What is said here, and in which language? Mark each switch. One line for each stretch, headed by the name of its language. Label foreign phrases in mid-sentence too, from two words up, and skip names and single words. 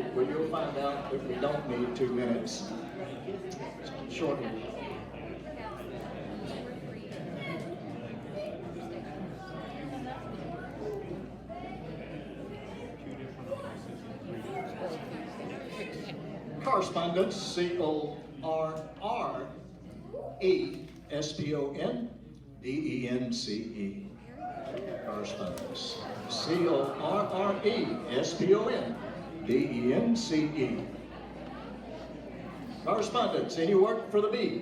English: Well, you'll find out that we don't need 2 minutes. Shortly. Correspondence, C-O-R-R-E-S-P-O-N-D-E-N-C-E. Correspondence. C-O-R-R-E-S-P-O-N-D-E-N-C-E. Correspondence. Any work for the bee?